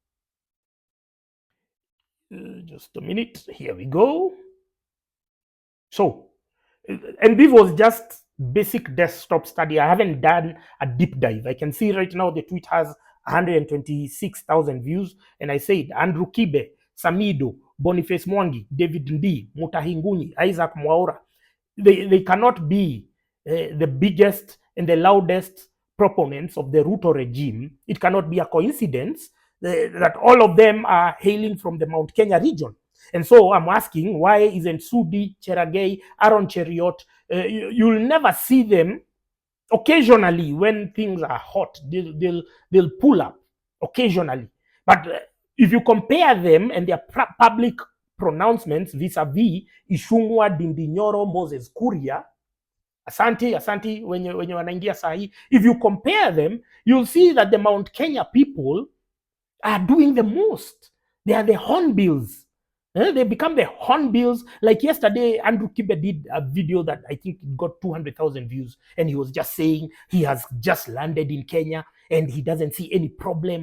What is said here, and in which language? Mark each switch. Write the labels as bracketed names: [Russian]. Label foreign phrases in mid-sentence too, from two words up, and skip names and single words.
[English] Just a minute. Here we go. So, and this was just basic desktop study. I haven't done a deep dive. I can see right now the tweet has 126,000 views, and I said Andrew Kibe, Samidoh, Boniface Mwangi, David Ndii, Mutahi Ngunyi, Isaac Mwaura. They cannot be the biggest and the loudest proponents of the Ruto regime. It cannot be a coincidence that all of them are hailing from the Mount Kenya region. And so I'm asking, why isn't Sudi, Cherargei, Aaron Cheriot, you'll never see them. Occasionally, when things are hot, they'll pull up occasionally. But if you compare them and their public pronouncements vis-a-vis Ichungwa, Ndindi, Nyoro, Moses, Kuria, [Swahili] Asante, wenye wanaingia sahi, [English] if you compare them, you'll see that the Mount Kenya people are doing the most. They are the hornbills. They become the hornbills. Like yesterday, Andrew Kibe did a video that I think got 200,000 views, and he was just saying he has just landed in Kenya and he doesn't see any problem.